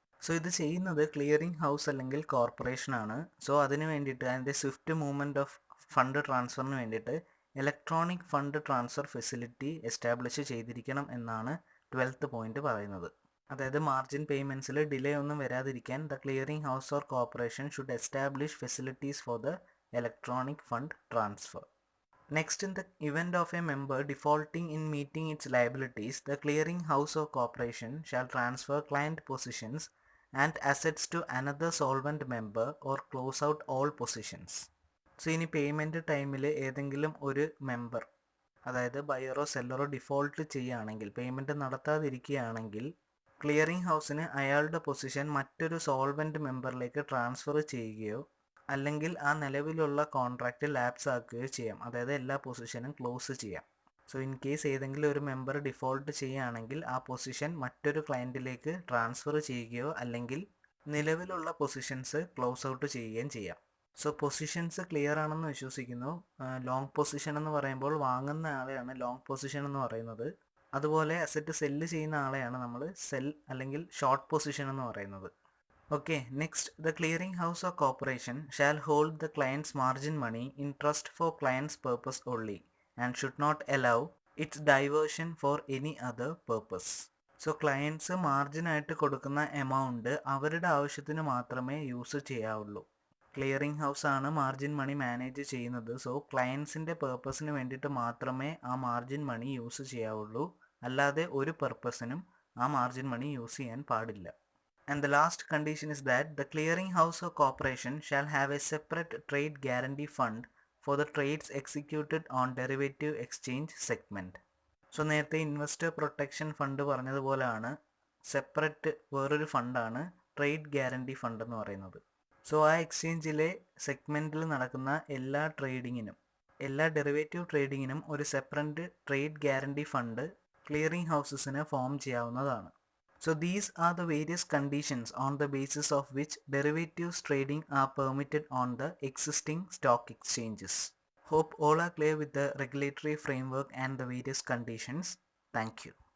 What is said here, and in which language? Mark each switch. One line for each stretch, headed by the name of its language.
Malayalam: So ഇത് ചെയ്യുന്നത് clearing house അല്ലെങ്കിൽ കോർപ്പറേഷനാണ്. സോ അതിന് വേണ്ടിയിട്ട് അതിൻ്റെ സ്വിഫ്റ്റ് മൂവ്മെൻറ്റ് ഓഫ് ഫണ്ട് ട്രാൻസ്ഫറിന് വേണ്ടിയിട്ട് electronic fund transfer facility establish ചെയ്തിരിക്കണം എന്നാണ് 12th പോയിന്റ് പറയുന്നത്. അതായത് മാർജിൻ പേയ്മെൻറ്റ്സിൽ ഡിലേ ഒന്നും വരാതിരിക്കാൻ
English: The clearing house or corporation should establish facilities for the electronic fund transfer. Next, in the event of a member defaulting in meeting its liabilities, the clearing house or corporation shall transfer client positions and assets to another solvent member or close out all positions.
Malayalam: So ഇനി payment ടൈമിൽ ഏതെങ്കിലും ഒരു member, അതായത് ബയറോ സെല്ലറോ default ചെയ്യുകയാണെങ്കിൽ, payment നടത്താതിരിക്കുകയാണെങ്കിൽ, clearing ഹൗസിന് അയാളുടെ position മറ്റൊരു solvent മെമ്പറിലേക്ക് transfer ചെയ്യുകയോ അല്ലെങ്കിൽ ആ നിലവിലുള്ള കോൺട്രാക്റ്റ് ലാപ്സ് ആക്കുകയോ ചെയ്യാം. അതായത് എല്ലാ പൊസിഷനും ക്ലോസ് ചെയ്യാം. സോ ഇൻ കേസ് ഏതെങ്കിലും ഒരു മെമ്പർ ഡിഫോൾട്ട് ചെയ്യുകയാണെങ്കിൽ ആ പൊസിഷൻ മറ്റൊരു ക്ലയൻറ്റിലേക്ക് ട്രാൻസ്ഫർ ചെയ്യുകയോ അല്ലെങ്കിൽ നിലവിലുള്ള പൊസിഷൻസ് ക്ലോസ് ഔട്ട് ചെയ്യുകയും ചെയ്യാം. സോ പൊസിഷൻസ് ക്ലിയർ ആണെന്ന് വിശ്വസിക്കുന്നു. ലോങ് പൊസിഷൻ എന്ന് പറയുമ്പോൾ വാങ്ങുന്ന ആളെയാണ് ലോങ് പൊസിഷൻ എന്ന് പറയുന്നത്. അതുപോലെ അസറ്റ് സെല്ല് ചെയ്യുന്ന ആളെയാണ് നമ്മൾ സെൽ അല്ലെങ്കിൽ ഷോർട്ട് പൊസിഷൻ എന്ന് പറയുന്നത്.
English: Okay, next, the clearing house or corporation shall hold the client's margin money in trust for client's purpose only and should not allow its diversion for any other purpose.
Malayalam: So clients മാർജിനായിട്ട് കൊടുക്കുന്ന amount അവരുടെ ആവശ്യത്തിന് മാത്രമേ use ചെയ്യാവുള്ളൂ. Clearing house ആണ് margin money manage ചെയ്യുന്നത്. So ക്ലയൻസിൻ്റെ പേർപ്പസിന് വേണ്ടിയിട്ട് മാത്രമേ ആ margin money use ചെയ്യാവുള്ളൂ, അല്ലാതെ ഒരു പർപ്പസിനും ആ മാർജിൻ മണി യൂസ് ചെയ്യാൻ പാടില്ല.
English: And the last condition is that the clearing house or corporation shall have a separate trade guarantee fund for the trades executed on derivative exchange segment.
Malayalam: So നേരത്തെ investor protection fund പറഞ്ഞതുപോലെയാണ് separate വേറൊരു ഫണ്ടാണ് trade guarantee fund എന്ന് പറയുന്നത്. So ആ എക്സ്ചേഞ്ചിലെ സെഗ്മെൻറ്റിൽ നടക്കുന്ന എല്ലാ ട്രേഡിങ്ങിനും, എല്ലാ derivative ട്രേഡിങ്ങിനും ഒരു separate trade guarantee fund clearing ഹൗസസിന് form ചെയ്യാവുന്നതാണ്.
English: So these are the various conditions on the basis of which derivatives trading are permitted on the existing stock exchanges. Hope all are clear with the regulatory framework and the various conditions. Thank you.